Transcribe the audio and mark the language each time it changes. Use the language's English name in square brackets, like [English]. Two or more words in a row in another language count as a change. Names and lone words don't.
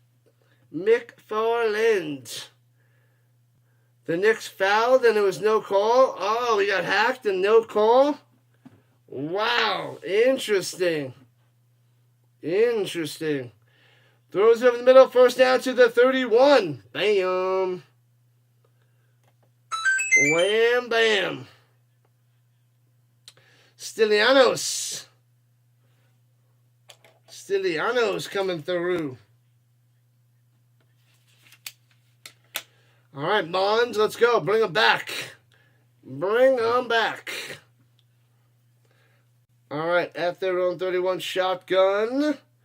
[English] McFarland. The Knicks fouled and there was no call. Oh, we got hacked and no call? Wow, interesting. Interesting. Throws over the middle, first down to the 31. Bam. Wham, bam. Stylianos coming through. All right, Bonds, let's go. Bring them back. Bring them back. All right, at their own 31, shotgun.